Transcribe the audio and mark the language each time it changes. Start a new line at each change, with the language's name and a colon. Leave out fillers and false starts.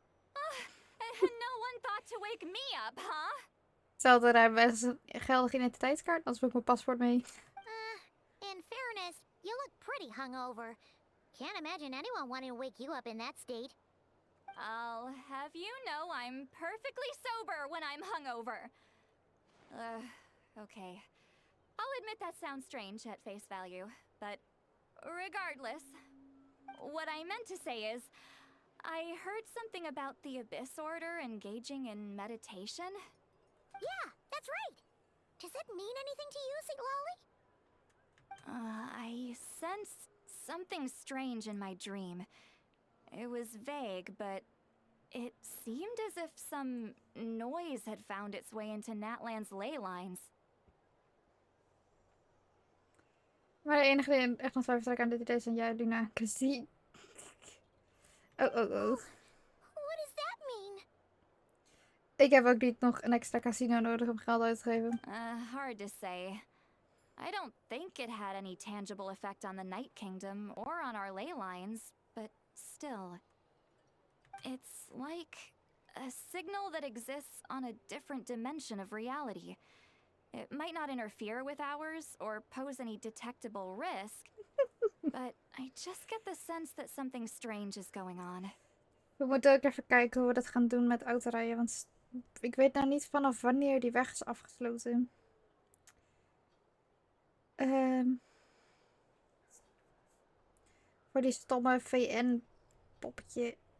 English: No one thought to wake me up, huh?
Dutch: Hetzelfde daar best een geldige identiteitskaart, als ik mijn paspoort mee.
English: In fairness, you look pretty hungover. Can't imagine anyone wanting to wake you up in that state. I'll have you know I'm perfectly sober when I'm hungover. Okay. I'll admit that sounds strange at face value, but regardless, what I meant to say is, I heard something about the Abyss Order engaging in meditation. Yeah, that's right. Does that mean anything to you, Siglali? I sensed something strange in my dream. It was vague, but it seemed as if some noise had found its way into Natlan's ley lines.
Dutch: Maar de enige die echt nog twijfelt aan dit idee zijn jij, Luna, Christine.
English: Oh. What does that mean?
Dutch: Ik heb ook niet nog een extra casino nodig om geld uit te geven.
English: Hard to say. I don't think it had any tangible effect on the Night Kingdom or on our ley lines, but still. It's like a signal that exists on a different dimension of reality. It might not interfere with ours or pose any detectable risk, but I just get the sense that something strange is going on.
Dutch: We moeten ook even kijken hoe we dat gaan doen met autorijden. Want ik weet nou niet vanaf wanneer die weg is afgesloten. Voor die stomme VN-poppetje.